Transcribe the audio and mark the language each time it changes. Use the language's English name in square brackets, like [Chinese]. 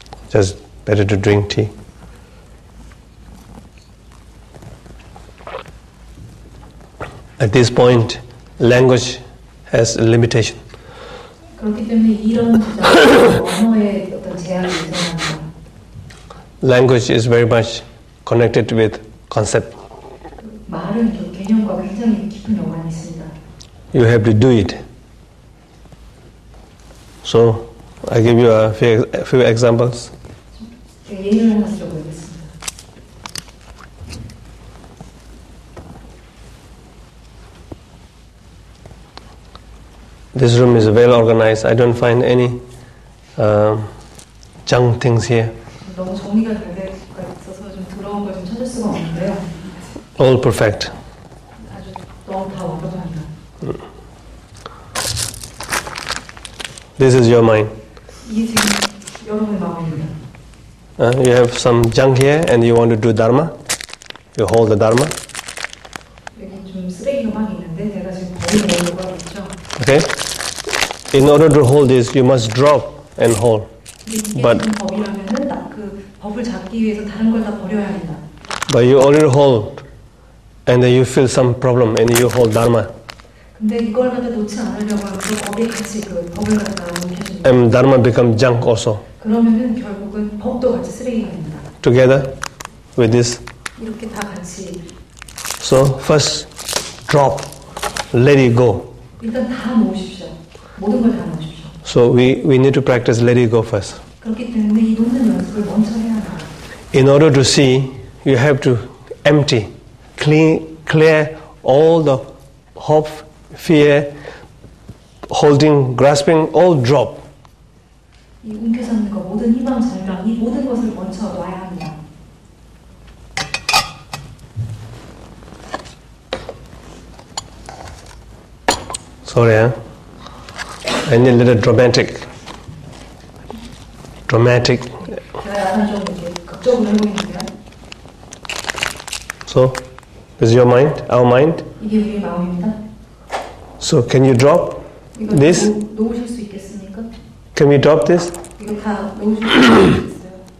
[English] Just better to drink tea. At this point, language has a limitation. [Korean] 그렇기 때문에 이런 언어의 어떤 제약이 있어야 [English] Language is very much connected with concept. [Korean] 말은 그 개념과 굉장히 깊은 연관이 있습니다. [English] You have to do it. So, I give you a few examples. [Korean] 예를 하나 들어보겠습니다. [English] This room is well organized. I don't find any junk things here. [Korean] 너무 정리가 잘 되어 있어서 좀 더러운 걸 좀 찾을 수가 없는데요. [English] All perfect. [Korean] 아주 너무 다 완벽합니다. [English] This is your mind. [Korean] 이게 지금 여러분의 마음입니다. [English] You have some junk here and you want to do dharma. You hold the dharma. [Korean] 여기 좀 쓰레기가 많이 있는데 제가 지금 버리고 오려고 하고 있죠. [English] Okay? In order to hold this, you must drop and hold. [Korean] 이게 [English] But- [Korean] 지금 법이라면은 그 법을 잡기 위해서 다른 걸 다 버려야 합니다. [English] But you already hold and then you feel some problem and you hold dharma. [Korean] 근데 이걸 갖다 놓지 않으려고 하면 그 법이 같이 그 법을 갖다 놓으십니다. [English] And dharma becomes junk also. [Korean] 그러면은 결국은 법도 같이 쓰레기가 됩니다. [English] Together with this. [Korean] 이렇게 다 같이 [English] So first drop, let it go. [Korean] 일단 다 놓으십시오. 모든 걸 다 놓으십시오. [English] So we need to practice let it go first. [Korean] 그렇기 때문에 이 놓는 연습을 먼저 해야 합니다. [English] In order to see, you have to empty, clear all the hope, fear, holding, grasping, all drop. [Korean] 이 움켜잡는 것, 모든 희망, 절망, 이 모든 것을 먼저 놔야 합니다. [English] Sorry, I need a little dramatic. [Korean] 제가 약간 좀 이렇게 극적으로 해보이는데요. [English] So, this is your mind, our mind. [Korean] 이게 우리의 마음입니다. [English] So, can you drop [Korean] 이거 [English] this? [Korean] 놓으실 수 있겠습니까? [English] Can we drop this? [Korean] 이거 다 놓으실 수 있겠어요?